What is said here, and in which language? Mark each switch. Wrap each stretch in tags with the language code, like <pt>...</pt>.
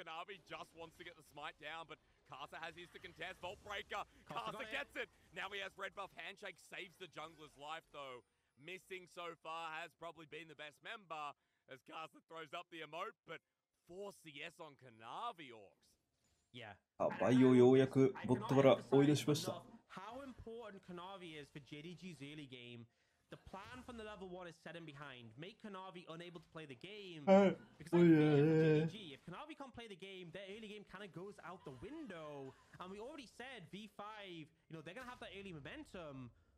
<en>Kanavi just wants to get the smite down, but Karsa has his to contest. Vault Breaker. Karsa gets it. Now he has red buff. Handshake saves the jungler's life, though. Missing so far has probably been the best member as Karsa throws up the emote, but 4 CS on Kanavi Orcs. Yeah.</en> <ja>バイオようやくボットから追い出しました。</ja> <en>How important Kanavi is for JDG's early game. The plan from the level 1 is set him behind. Make Kanavi unable to play the game. Because I fear for JDG, if Kanavi can't play the game, their early game kind of goes out the window. And we already said V5, you know, they're going to have that early momentum.</en>